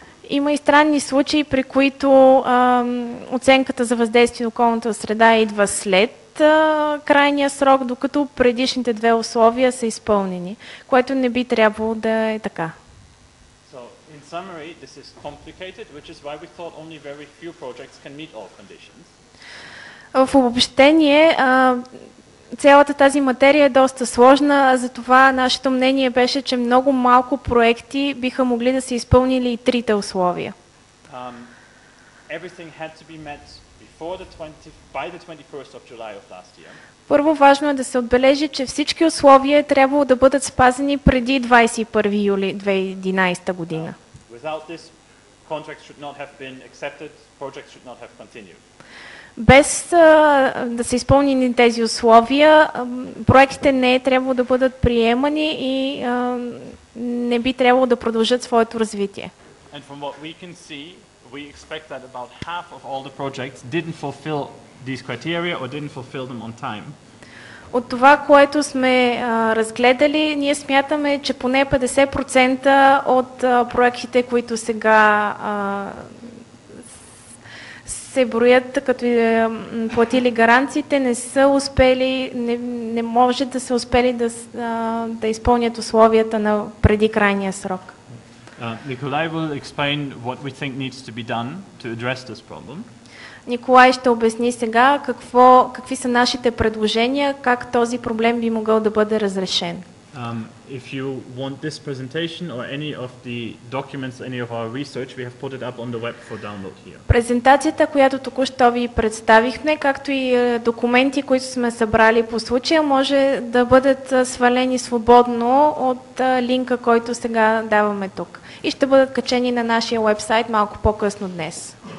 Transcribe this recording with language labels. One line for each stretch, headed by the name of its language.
Bulgarian: Има и странни случаи, при които оценката за въздействие на околната среда идва след крайния срок, докато предишните две условия са изпълнени, което не би трябвало да е така.
English: Summary, this is complicated, which is why we thought only very few projects can meet all conditions.
Bulgarian: В обобщение, цялата тази материя е доста сложна, затова нашето мнение беше, че много малко проекти биха могли да се изпълнили и трите условия.
English: Everything had to be met by the 21st of July of last year.
Bulgarian: Първо важно е да се отбележи, че всички условия трябвало да бъдат спазени преди 21 юли 2011 година.
English: Without this, contracts should not have been accepted, projects should not have continued.
Bulgarian: Без да са изпълнени тези условия, проектите не е трябвало да бъдат приемани и не би трябвало да продължат своето развитие.
English: And from what we can see, we expect that about half of all the projects didn't fulfill these criteria or didn't fulfill them on time.
Bulgarian: От това, което сме разгледали, ние смятаме, че поне 50% от проектите, които сега се броят като платили гаранциите, не са успели, не може да се успели да изпълнят условията на преди крайния срок.
English: Nikolai will explain what we think needs to be done to address this problem.
Bulgarian: Николай ще обясни сега какви са нашите предложения, как този проблем би могъл да бъде разрешен.
English: If you want this presentation or any of the documents, any of our research, we have put it up on the web for download here.
Bulgarian: Презентацията, която току-що ви представихме, както и документи, които сме събрали по случая, може да бъдат свалени свободно от линка, който сега даваме тук. И ще бъдат качени на нашия уебсайт малко по-късно днес.